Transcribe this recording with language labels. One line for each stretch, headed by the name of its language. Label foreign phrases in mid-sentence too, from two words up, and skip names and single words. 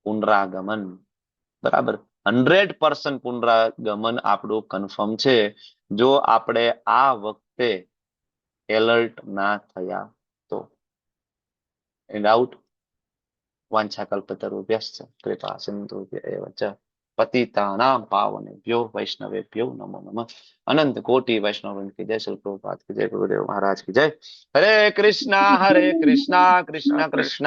Gujarati: પુનરાગમન. બરાબર, 100% પુનરાગમન આપણું કન્ફર્મ છે જો આપણે આ વખતે એલર્ટ ના થયા તો.
Sanskrit: ડાઉટ? વાંછાકલ્પતરુભ્યશ્ચ કૃપા સિંધુભ્યૈવ ચ પતિતાનાં પાવનેભ્યો વૈષ્ણવેભ્યો નમો નમઃ.
Hindi: अनंत कोटी वैष्णव की जय. श्री प्रभुपाद की जय. गुरुदेव महाराज की जय. हरे कृष्ण कृष्ण कृष्ण कृष्ण